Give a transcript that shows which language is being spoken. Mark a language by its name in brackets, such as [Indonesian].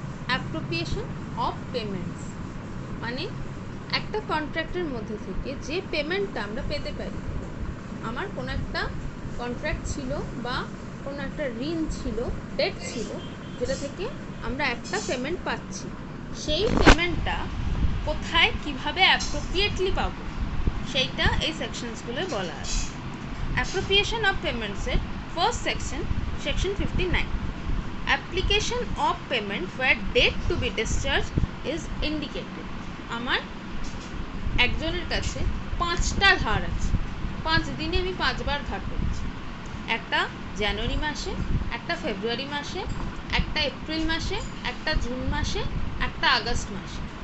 [Bangla] Appropriation of payments, মানে একটা কন্ট্রাক্টের মধ্যে থেকে যে পেমেন্টটা আমরা পেতে পারি, আমার কোনো একটা কন্ট্রাক্ট ছিল বা কোনো একটা ঋণ ছিল, ডেট ছিল, যেটা থেকে আমরা একটা পেমেন্ট পাচ্ছি, সেই পেমেন্টটা কোথায় কিভাবে অ্যাপ্রোপ্রিয়েটলি পাবো সেইটা এই সেকশনসগুলোয় বলা আছে। Appropriation of পেমেন্টসের first section, section 59। [English] application of payment where date to be discharged is indicated. [Bangla] আমার একজনের কাছে 5টা ধার আছে, 5 দিনে আমি 5বার ধার করছি। একটা জানুয়ারি মাসে, একটা ফেব্রুয়ারি মাসে, একটা এপ্রিল মাসে, একটা জুন মাসে, একটা আগস্ট মাসে।